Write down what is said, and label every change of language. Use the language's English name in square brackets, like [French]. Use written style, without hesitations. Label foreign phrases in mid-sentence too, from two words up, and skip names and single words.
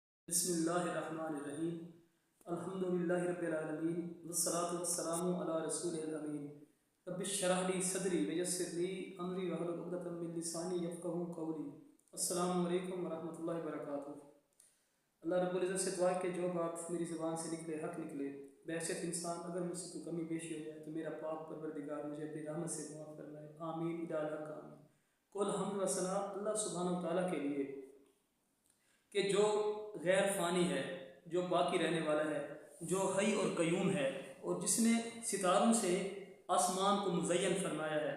[Arabic] بسم الله الرحمن الرحيم الحمد لله رب العالمين والصلاة والسلام على رسول الأمين رب اشرح لي صدري ويسر لي أمري واحلل عقدة من لساني يفقهوا قولي. السلام عليكم ورحمة الله وبركاته. [Urdu] अल्लाह [Arabic] رب العزة [Urdu] سے دعا کہ جو بات میری زبان سے نکلے حق نکلے. بیشک انسان اگر مجھ سے کوئی کمی پیشی ہو جائے تو میرا پاک پروردگار مجھے اپنی رحمت سے معاف فرمائے. [Arabic] آمين يا الله آمين. [Urdu] کل حمد و ثنا اللہ [Arabic] سبحانه وتعالى [Urdu] کے لیے کہ جو غیر فانی ہے، جو باقی رہنے والا ہے، جو حی اور قیوم ہے اور جس نے ستاروں سے آسمان کو مزین فرمایا ہے.